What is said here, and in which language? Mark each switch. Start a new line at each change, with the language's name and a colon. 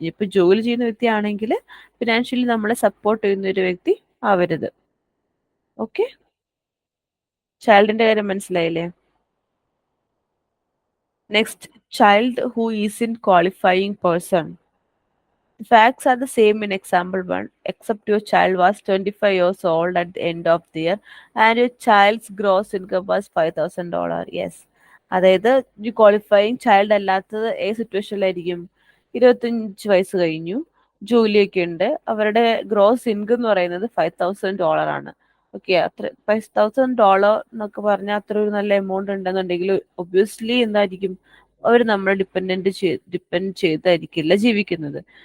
Malayalam: ഇപ്പൊ ജോലി ചെയ്യുന്ന വ്യക്തി ആണെങ്കിൽ ഫിനാൻഷ്യലി നമ്മളെ സപ്പോർട്ട് ചെയ്യുന്ന ഒരു വ്യക്തി ആവരുത്. ഓക്കെ, ചൈൽഡിന്റെ കാര്യം മനസ്സിലായില്ലേ?
English: Next, child who is in qualifying person. The facts are the same in example 1, except your child was 25 years old at the end of the year and your child's gross income was $5,000. Yes.
Malayalam: അതായത് ഈ qualifying child അല്ലാത്തത് ഏത് സിറ്റുവേഷനിലായിരിക്കും? 25 വയസ്സ് കഴിഞ്ഞു, ജോലിയൊക്കെ ഉണ്ട്, അവരുടെ gross income എന്ന് പറയുന്നത് $5,000 ആണ്. ഓക്കെ, അത്ര $5,000 എന്നൊക്കെ പറഞ്ഞാൽ അത്ര ഒരു നല്ല എമൗണ്ട് ഉണ്ടെന്നുണ്ടെങ്കിൽ ഒബ്വിയസ്ലി എന്തായിരിക്കും, അവർ നമ്മളെ ഡിപ്പെൻഡ് ചെയ്തായിരിക്കില്ല ജീവിക്കുന്നത്.